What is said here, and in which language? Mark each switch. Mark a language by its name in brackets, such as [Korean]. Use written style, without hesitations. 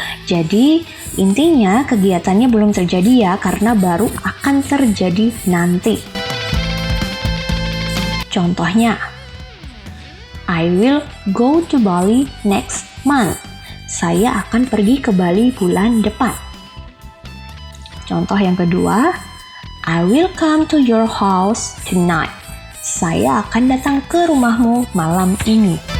[Indonesian] Jadi, intinya kegiatannya belum terjadi ya, karena baru akan terjadi nanti. [English] Contohnya, I will go to Bali next month. [Indonesian] Saya akan pergi ke Bali bulan depan. Contoh yang kedua, [English] I will come to your house tonight. [Indonesian] Saya akan datang ke rumahmu malam ini.